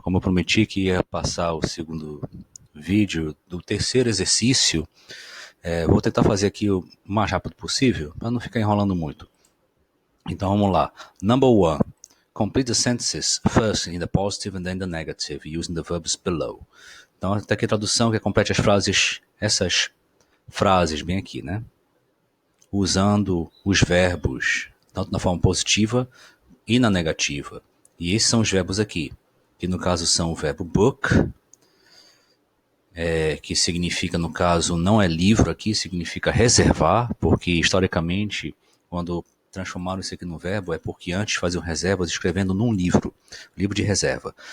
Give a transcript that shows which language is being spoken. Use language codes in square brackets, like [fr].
[pt] Como eu prometi que ia passar o segundo vídeo do terceiro exercício, vou tentar fazer aqui o mais rápido possível, para não ficar enrolando muito. Então vamos lá. [en] Number one, complete the sentences first in the positive and then the negative, using the verbs below. [pt] Então está aqui a tradução que complete as frases, essas frases bem aqui, né? Usando os verbos, tanto na forma positiva e na negativa. E esses são os verbos aqui, que no caso são o verbo book, que significa, no caso, não é livro aqui, significa reservar, porque historicamente, quando transformaram isso aqui no verbo, é porque antes faziam reservas escrevendo num livro, livro de reserva.